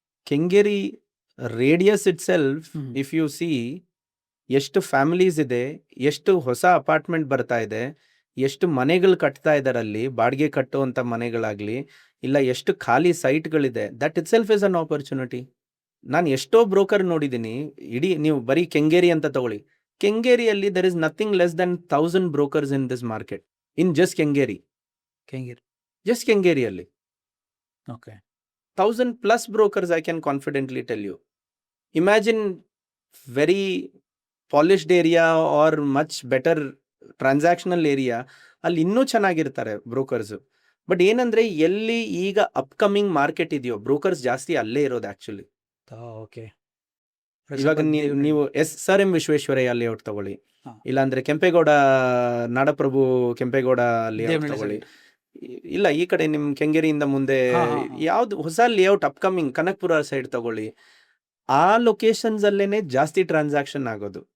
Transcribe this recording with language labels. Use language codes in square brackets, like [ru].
[kn] Kengeri [en] radius itself, if you see [kn] ಎಷ್ಟು families ಇದೆ, ಎಷ್ಟು ಹೊಸ ಅಪಾರ್ಟ್ಮೆಂಟ್ ಬರ್ತಾ ಇದೆ, ಎಷ್ಟು ಮನೆಗಳು ಕಟ್ತಾ ಇದ್ದಾರೆ ಅಲ್ಲಿ, ಬಾಡಿಗೆ ಕಟ್ಟುವಂಥ ಮನೆಗಳಾಗಲಿ, ಇಲ್ಲ ಎಷ್ಟು ಖಾಲಿ ಸೈಟ್ಗಳಿದೆ, [en] That itself is an opportunity. [kn] ನಾನು ಎಷ್ಟೋ ಬ್ರೋಕರ್ ನೋಡಿದ್ದೀನಿ. ಇಡೀ ನೀವು ಬರೀ ಕೆಂಗೇರಿ ಅಂತ ತಗೊಳ್ಳಿ, ಕೆಂಗೇರಿಯಲ್ಲಿ [en] There is nothing less than 1000 brokers in this market, in just Kengeri. [kn] Just ಕೆಂಗೇರಿಯಲ್ಲಿ okay. [en] 1000+ brokers, I can confidently tell you. Imagine very polished area or much better transactional area, [kn] ಅಲ್ಲಿ ಇನ್ನೂ ಚೆನ್ನಾಗಿರ್ತಾರೆ ಬ್ರೋಕರ್ಸ್. [en] but [kn] ಏನಂದ್ರೆ ಎಲ್ಲಿ ಈಗ ಅಪ್ಕಮಿಂಗ್ ಮಾರ್ಕೆಟ್ ಇದೆಯೋ brokers ಜಾಸ್ತಿ ಅಲ್ಲೇ ಇರೋದು ಆಕ್ಚುಲಿ. ಓಕೆ. ಇವಾಗ ನೀವು SRM ವಿಶ್ವೇಶ್ವರಯ್ಯ ಲೇಔಟ್ ತಗೊಳ್ಳಿ, ಇಲ್ಲಾಂದ್ರೆ ಕೆಂಪೇಗೌಡ, ನಾಡಪ್ರಭು ಕೆಂಪೇಗೌಡ ಲೇಔಟ್ ತಗೊಳ್ಳಿ, ಇಲ್ಲ ಈ ಕಡೆ ನಿಮ್ ಕೆಂಗೇರಿಯಿಂದ ಮುಂದೆ ಯಾವ್ದು ಹೊಸ ಲೇಔಟ್ ಅಪ್ಕಮಿಂಗ್ ಕನಕಪುರ ಸೈಡ್ ತಗೊಳ್ಳಿ, ಆ ಲೊಕೇಶನ್ಸ್ ಅಲ್ಲೇನೆ ಜಾಸ್ತಿ ಟ್ರಾನ್ಸಾಕ್ಷನ್ ಆಗೋದು.